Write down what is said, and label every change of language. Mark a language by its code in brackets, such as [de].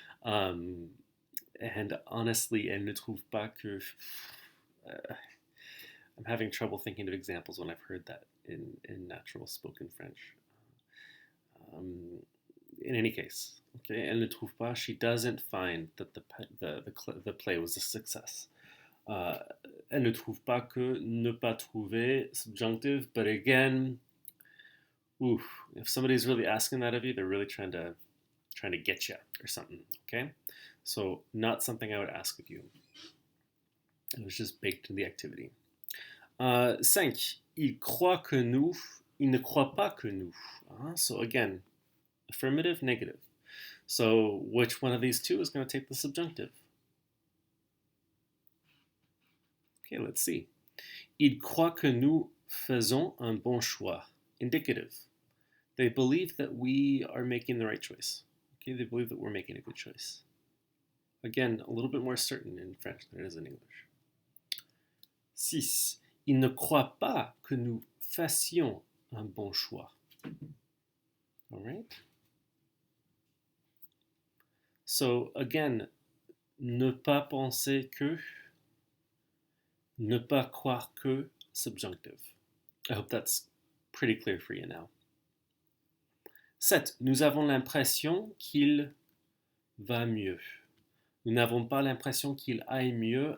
[en] And honestly, [fr] elle ne trouve pas que. [en] I'm having trouble thinking of examples when I've heard that in natural spoken French. In any case, okay, [fr] elle ne trouve pas. [en] She doesn't find that the play was a success. [fr] Elle ne trouve pas que, ne pas trouver, subjunctive. [en] But again, if somebody's really asking that of you, they're really trying to get you or something. Okay, so not something I would ask of you. It was just baked into the activity. 5. [fr] Il croit que nous. Il ne croit pas que nous. [en] So again, affirmative, negative. So which one of these two is going to take the subjunctive? Okay, let's see. [fr] Il croit que nous faisons un bon choix. [en] Indicative. They believe that we are making the right choice. Okay, they believe that we're making a good choice. Again, a little bit more certain in French than it is in English. 6. [fr] Il ne croit pas que nous fassions un bon choix. [en] All right? So again, [fr] ne pas penser que, ne pas croire que, subjunctive. [en] I hope that's pretty clear for you now. 7. [fr] Nous avons l'impression qu'il va mieux. Nous n'avons pas l'impression qu'il aille mieux.